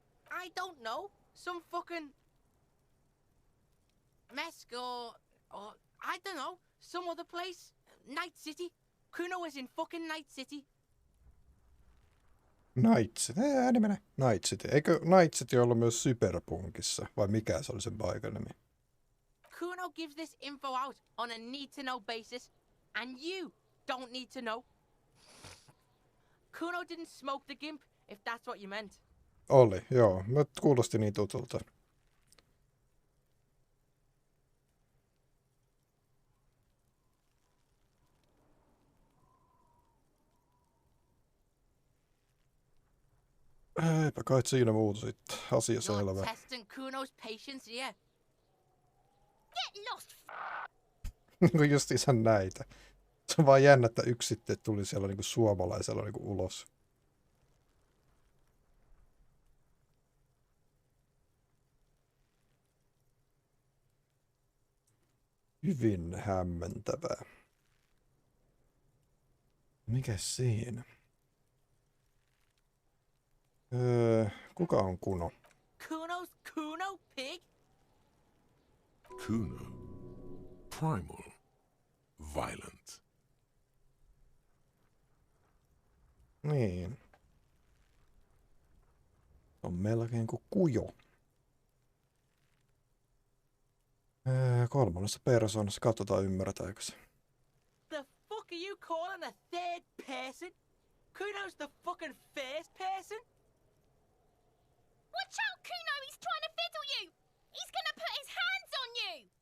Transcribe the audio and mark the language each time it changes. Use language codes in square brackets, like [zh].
[en] I don't know. Some fucking Mesk or I don't know. Some other place. Night City. Kuno was in fucking Night City. [fi] Night City. Ääni menee. Night City. Eikö Night City ollut myös Cyberpunkissa? Vai mikä se oli sen paikan nimi? [en] Kuno gives this info out on a need-to-know basis, and you don't need to know. Kuno didn't smoke the gimp, if that's what you meant. [fi] Oli, joo. Mä kuulosti niin tutulta. Eipä kai siinä muuta sitten. Asia selvä. [en] You're testing Kuno's patience here. Get lost! [fi] Niinku justiinsa näitä. Se on vaan jännä, että yksi sitten tuli siellä niinku suomalaisella niinku ulos. Hyvin hämmentävää. Mikäs siinä? Kuka on Kuno? [en] Kuno's Kuno pig? Kuno. Primal. Violent. [fi] Niin. On melkein kuin kujo. Kolmannessa persoonassa. Katsotaan ymmärretäänkö se. [en] The fuck are you calling a third person? Kuno's the fucking first person? Watch out, Kuno! He's trying to fiddle you! He's gonna put his hands on you!